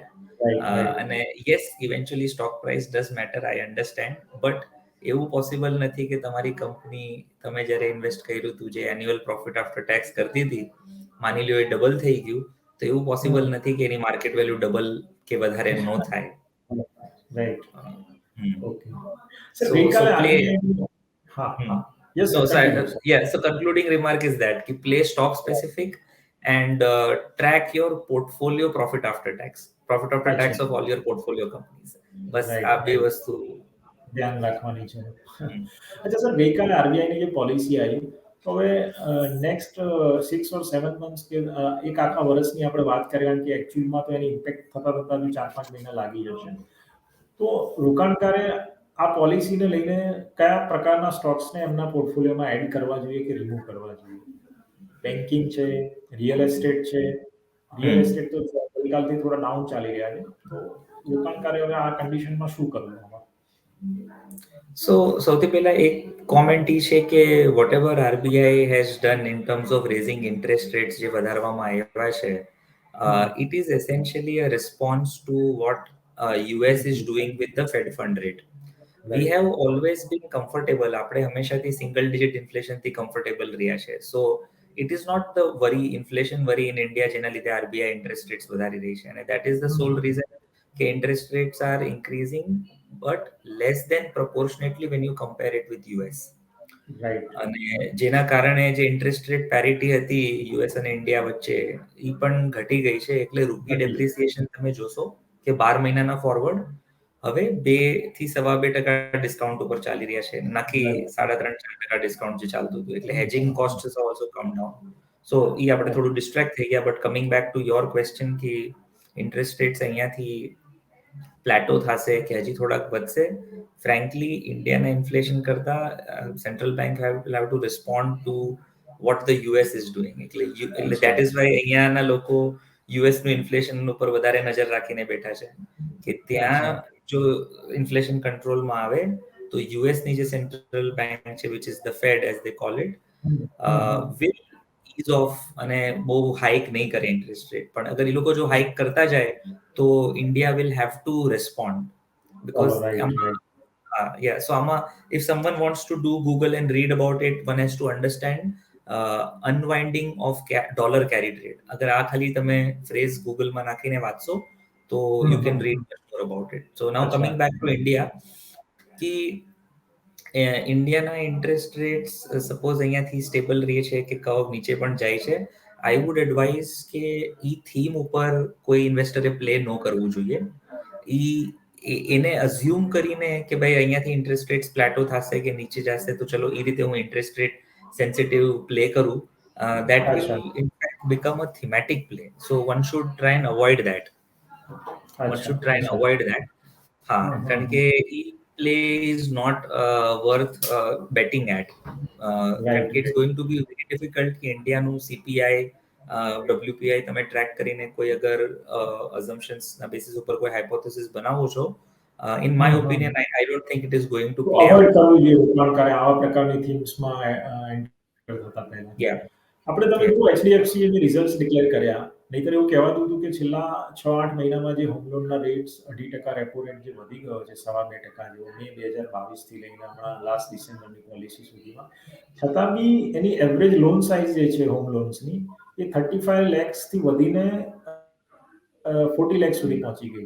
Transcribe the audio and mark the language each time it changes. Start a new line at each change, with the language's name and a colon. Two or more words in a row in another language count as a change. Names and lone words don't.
Gujarati: અને
English: yes, eventually stock price does matter, I understand, but
Gujarati: એવું પોસિબલ નથી કે તમારી કંપની તમે જ્યારે ઇન્વેસ્ટ કર્યું હતું જે
English: annual profit after tax
Gujarati: કરતી હતી, માની લ્યો એ ડબલ થઈ ગયું, તો એવું પોસિબલ નથી કે એની
English: market value
Gujarati: ડબલ કે વધારે ન થાય.
English: Right. OK. So concluding remark is that play stock specific and track your portfolio profit after tax of all your portfolio companies.
Gujarati: બસ આ બે વસ્તુ ધ્યાન રાખવાની છે. અચ્છા સર, ગઈકાલે આરબીઆઈની જે પોલિસી આવી, તો હવે
English: next 6 or 7 months
Gujarati: કે એક આખા વર્ષની આપણે વાત કરીએ, કારણ કે એકચ્યુઅલમાં તો એની ઇમ્પેક્ટ થતા બી 4-5 મહિના લાગી જશે. તો રોકાણકારે આ પોલિસીને લઈને કયા પ્રકારના સ્ટોક્સને એમના પોર્ટફોલિયોમાં એડ કરવા જોઈએ કે રિમૂવ કરવા જોઈએ? બેન્કિંગ છે, રિયલ એસ્ટેટ છે. રિયલ એસ્ટેટ તો ગઈકાલથી થોડા ડાઉન ચાલી રહ્યા છે, તો રોકાણકારે હવે આ કન્ડિશનમાં શું કરવું? So સૌથી પહેલા એક કોમેન્ટ ઈ છે કે
English: whatever RBI has done in terms of raising interest rates
Gujarati: જે વધારવામાં આવ્યા છે,
English: it is essentially a response to what US is doing with the Fed fund rate. We have always been comfortable,
Gujarati: આપણે હંમેશાથી
English: single digit
Gujarati: ઇન્ફ્લેશનથી કમ્ફર્ટેબલ રહ્યા છે.
English: So it is not the inflation worry in India
Gujarati: જેના લીધે
English: RBI interest rates
Gujarati: વધારી રહી છે, અને
English: that is the sole reason કે interest rates are increasing but less than proportionately when you compare it with US.
Gujarati: અને જેના કારણે જે
English: interest rate parity
Gujarati: હતી યુએસ અને ઇન્ડિયા વચ્ચે ઈ પણ ઘટી ગઈ છે, એટલે
English: rupee depreciation
Gujarati: તમે જોશો કે 12 મહિનાના ફોરવર્ડ હવે 2 થી 2.5% ડિસ્કાઉન્ટ ઉપર ચાલી રહ્યા છે, નાકી 3.5-4% ડિસ્કાઉન્ટ જે ચાલતું હતું, એટલે
English: hedging cost is also come down.
Gujarati: સો ઈ આપણે થોડું ડિસ્ટ્રેક્ટ થઈ ગયા.
English: but coming back to your question
Gujarati: કે
English: interest rates
Gujarati: અહીંયાથી પ્લેટો થશે કે હજી થોડાક વધશે, frankly ઇન્ડિયાના ઇન્ફ્લેશન કરતા
English: central bank will have to respond to what the US is doing.
Gujarati: એટલે
English: that is why
Gujarati: અહીંયાના લોકો US નું ઇન્ફ્લેશન ઉપર વધારે નજર રાખીને બેઠા છે કે ત્યાં જો ઇન્ફ્લેશન કંટ્રોલમાં આવે તો US ની જે સેન્ટ્રલ બેંક છે
English: which is the Fed as they call it will ease off
Gujarati: અને બહુ હાઇક નહીં કરે ઇન્ટરેસ્ટ રેટ. પણ અગર એ લોકો જો હાઇક કરતા જાય તો ઇન્ડિયા
English: will have to respond because so if someone wants to do Google and read about it, one has to understand unwinding of dollar carry trade.
Gujarati: અગર આ ખાલી તમે ફ્રેઝ Google માં નાખીને વાંચશો તો
English: you can read more about it. So now coming back to India,
Gujarati: કે ઇન્ડિયાના
English: interest rates
Gujarati: સપોઝ અહીંયાથી સ્ટેબલ રહે છે કે કર્વ નીચે પણ જાય છે,
English: I would advise
Gujarati: કે ઈ થીમ ઉપર કોઈ ઇન્વેસ્ટરે પ્લે ન કરવું જોઈએ. એને અઝ્યુમ કરીને કે ભાઈ અહીંયાથી
English: interest rates
Gujarati: પ્લેટો થશે કે નીચે જશે તો ચલો એ રીતે હું
English: interest rate sensitive play
Gujarati: કરું,
English: that will in fact become a thematic play. So one should try and avoid that.
Gujarati: હા, કારણ કે ઈ
English: play is not worth betting at.
Gujarati: કારણ કે
English: it's going to be very difficult
Gujarati: કે ઇન્ડિયાનું CPI WPI તમે ટ્રેક કરીને કોઈ અગર assumptions ના બેસિસ ઉપર કોઈ હાઇપોથેસિસ બનાવો છો,
English: in my opinion I don't think it is going to play out.
Gujarati: કરવું જોઈએ રોકાણ કરે આવા પ્રકારની થીમ્સમાં એન્ટર થતા પહેલા. આપણે તમે જો HDFC ની રિઝલ્ટ્સ ડિક્લેર કર્યા, નહીતર એવું કહેવાતું હતું કે છેલ્લા 6-8 મહિનામાં જે હોમ લોનના રેટ્સ 2.5%
English: repo rate
Gujarati: જે વધી ગયો છે 2.5% જેવો મે 2022 થી લઈને હમણાં લાસ્ટ ડિસેમ્બરની પોલિસી સુધીમાં, છતાં બી એની
English: average loan size
Gujarati: જે છે હોમ લોન્સની એ 35 lakhs થી વધીને 40 lakhs સુધી પહોંચી ગઈ છે.